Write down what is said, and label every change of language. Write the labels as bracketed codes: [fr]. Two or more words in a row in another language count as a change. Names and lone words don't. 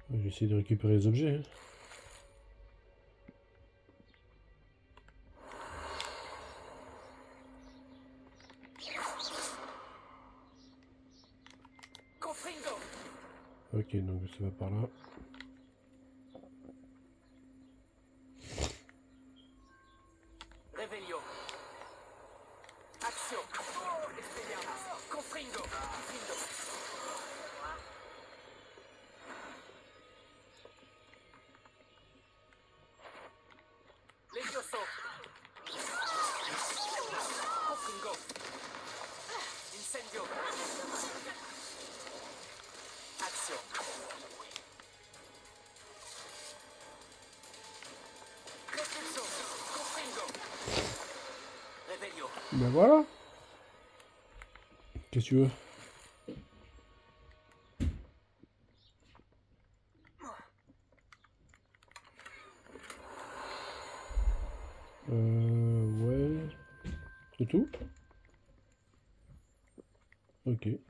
[fr] essayer de récupérer les objets. Hein. Confringo. Ok, donc ça va par là. Revelio. Action. Expelliarmus. Confringo. Confringo. Levioso. Confringo. Incendio. Action. Reflexo. Confringo. Revelio. Ben voilà. Qu'est-ce que tu veux? Ouais. C'est tout? Ok.